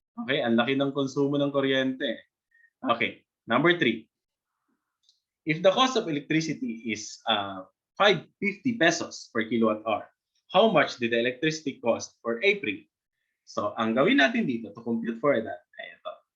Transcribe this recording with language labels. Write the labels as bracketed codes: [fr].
[tl] Okay, ang laki ng konsumo ng kuryente. [en] Okay, number 3. If the cost of electricity is 550 pesos per kilowatt hour, how much did the electricity cost for April? [tl] So, ang gawin natin dito [en] to compute for that [tl] ay ito.